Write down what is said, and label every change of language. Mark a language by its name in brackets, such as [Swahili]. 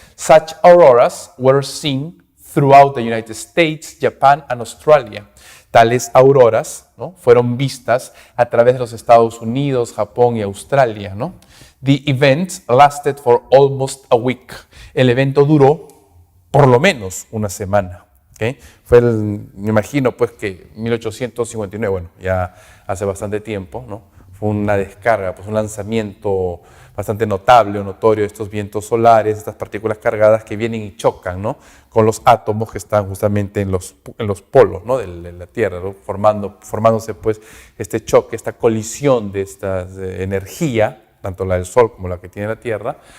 [English] Such auroras were seen throughout the United States, Japan and Australia. [Spanish] Tales auroras, ¿no?, fueron vistas a través de los Estados Unidos, Japón y Australia, ¿no? [English] The event lasted for almost a week. [Spanish] El evento duró por lo menos una semana. ¿Okay? Me imagino pues que 1859, bueno, ya hace bastante tiempo, ¿no? Fue una descarga, pues un lanzamiento bastante notable o notorio de estos vientos solares, estas partículas cargadas que vienen y chocan, ¿no?, con los átomos que están justamente en los polos, ¿no?, de la Tierra, ¿no?, formándose pues este choque, esta colisión de esta energía, tanto la del Sol como la que tiene la Tierra,